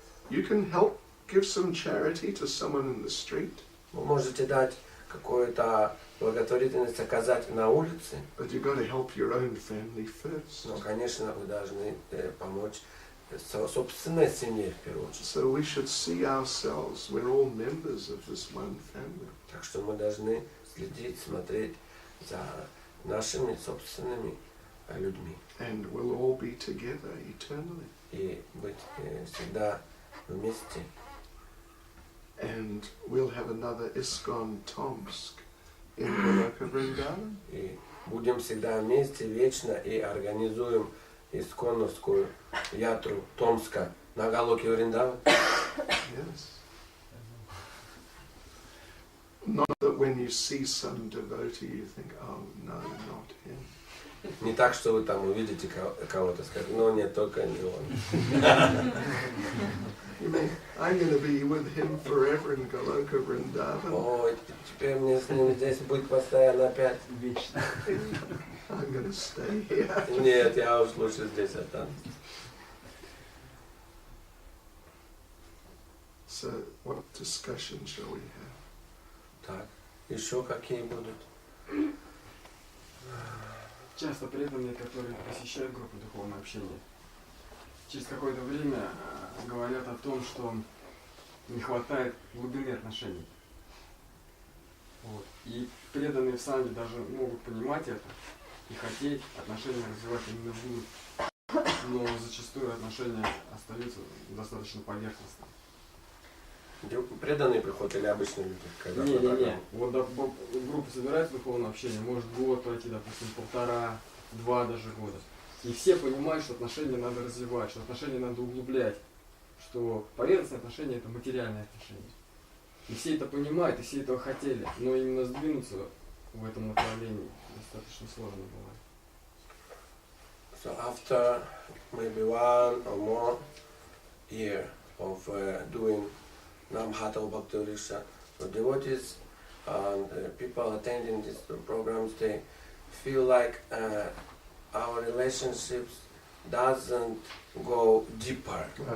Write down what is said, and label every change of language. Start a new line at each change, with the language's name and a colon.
English: You can give some charity to someone in the street,
Russian: Вы можете дать какую-то благотворительность оказать на улице,
English: but you've got to help your own family first.
Russian: но, конечно, вы должны помочь собственной семье в первую очередь.
English: So we should see ourselves, we're all members of this one family.
Russian: Так что мы должны следить, смотреть за нашими собственными людьми
English: And we'll all be together eternally.
Russian: и быть всегда вместе.
English: And we'll have another ИСККОН Tomsk in Goloka Vrindavan.
Russian: И будем всегда вместе вечно и организуем исконовскую ятру Томска на Галоке Вриндаван.
English: Yes. Not that when you see some devotee you think, oh no, not him.
Russian: Не так, что вы там увидите кого-то, скажете, нет, только не он.
English: You mean, I'm going to be with him forever in Goloka Vrindavan.
Russian: Ой, теперь мне с ним здесь быть постоянно опять. Вечно.
English: I'm going to stay here.
Russian: Нет, я уж лучше здесь останусь.
English: So, what discussion shall we have?
Russian: Так, еще какие будут? Часто преданные, которые посещают группы духовного общения, через какое-то время говорят о том, что не хватает глубины отношений. Вот. И преданные в самом даже могут понимать это и хотеть отношения развивать именно в но зачастую отношения остаются достаточно поверхностными. Преданные приходят или обычные люди? Когда Не. Вот группа собирается духовное общение, может год пройти, допустим, 1,5-2 даже года. И все понимают, что отношения надо развивать, что отношения надо углублять, что поверхностные отношения это материальные отношения. И все это понимают, и все этого хотели, но именно сдвинуться в этом направлении достаточно сложно бывает.
English: So after maybe 1 or more year of doing Nama-hатта or Bhakti Riksha, so devotees and people attending these programs, they feel like our relationships doesn't go deeper.